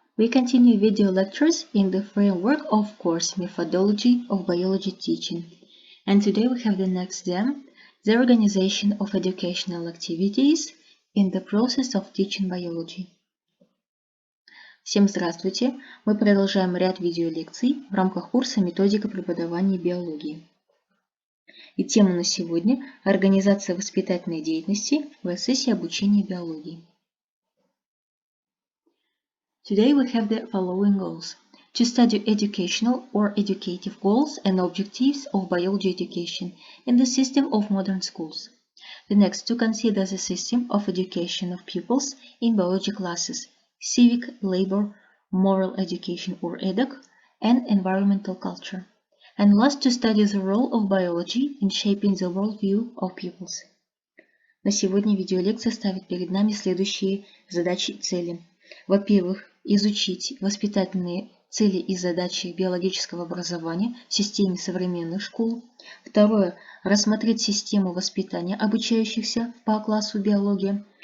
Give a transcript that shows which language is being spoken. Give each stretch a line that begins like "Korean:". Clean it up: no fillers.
English: We continue video lectures in the framework of course Methodology of Biology Teaching. And today we have the next theme, the organization of educational activities in the process of teaching biology.
Russian: Всем здравствуйте! Мы продолжаем ряд видеолекций в рамках курса «Методика преподавания биологии». И тема на сегодня – организация воспитательной деятельности в процессе обучения биологии.
English: Today we have the following goals. To study educational or educative goals and objectives of biology education in the system of modern schools. The next, to consider the system of education of pupils in biology classes, civic, labor, moral education or EDUC, and environmental culture. And last, to study the role of biology in shaping the worldview of pupils.
Russian: На сегодня видеолекция ставит перед нами следующие задачи и цели. Во-первых, изучить воспитательные цели и задачи биологического образования в системе современных школ. Второе, рассмотреть систему воспитания обучающихся по классу биология.